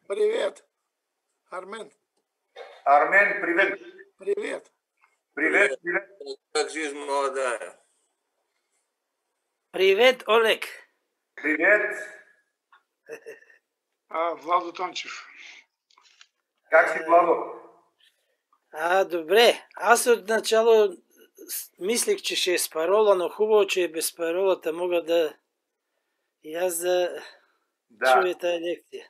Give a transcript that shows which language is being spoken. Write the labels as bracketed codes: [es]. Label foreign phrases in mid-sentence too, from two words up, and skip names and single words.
[ru] Привет. Армен. Армен, привет. Привет. Привет, привет. Как жизнь молодая? Привет, Олег. Привет. [bg] Владо Тончев. Как си, Владо? Добре. Аз отначало мислех, че ще е с парола, но хубаво, че е без паролата. Мога да и аз да чуя тази лекция.